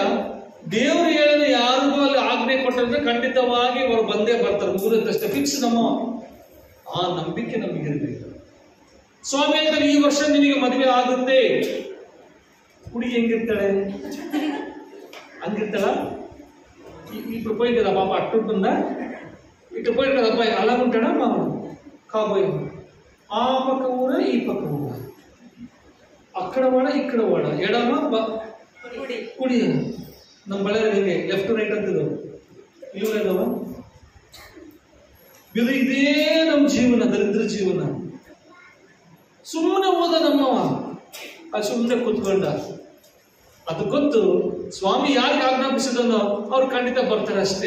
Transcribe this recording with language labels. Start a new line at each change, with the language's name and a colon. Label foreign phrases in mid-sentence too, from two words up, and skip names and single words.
Kannada: ದೇವರು ಹೇಳಿದ ಯಾರಿಗೂ ಅಲ್ಲಿ ಆಜ್ಞೆ ಕೊಟ್ಟಂದ್ರೆ ಖಂಡಿತವಾಗಿ ಅವರು ಬಂದೇ ಬರ್ತಾರೆ, ಮುಗಿದಷ್ಟೇ ಫಿಕ್ಸ್. ನಮ್ಮ ಆ ನಂಬಿಕೆ ನಮಗಿರ್ಬೇಕು. ಸ್ವಾಮಿ ಹೇಳ್ತಾರೆ, ಈ ವರ್ಷ ನಿನಗೆ ಮದುವೆ ಆಗುತ್ತೆ. ಹುಡುಗಿ ಹೆಂಗಿರ್ತಾಳೆ? ಹಂಗಿರ್ತಾಳ?
Telugu: ఇప్పుడు పోయి కదా పాప అట్టుంటుందా, ఇటు పోయి కదా అబ్బాయి అలా ఉంటాడా మా కాబోయే? ఆ పక్క ఊర ఈ పక్క ఊర, అక్కడ వాడ ఇక్కడ వాడ, ఎడమ ಕುಡಿ.
Kannada: ನಮ್ಮ ಬಳ್ಳಾರಿ ಹೆಂಗೆ
English: left right
Kannada: ಅಂತಿದ್ರು, ಇಲ್ಲದವ ಇದು. ಇದೇ ನಮ್ಮ ಜೀವನ, ದರಿದ್ರ ಜೀವನ. ಸುಮ್ಮನೆ ಹೋದ ನಮ್ಮವ, ಅದು ಸುಮ್ಮನೆ ಕೂತ್ಕೊಂಡ. ಅದು ಗೊತ್ತು ಸ್ವಾಮಿ ಯಾರಿಗೆ ಆಜ್ಞಾಪಿಸಿದನೋ ಅವ್ರು ಖಂಡಿತ ಬರ್ತಾರೆ ಅಷ್ಟೇ.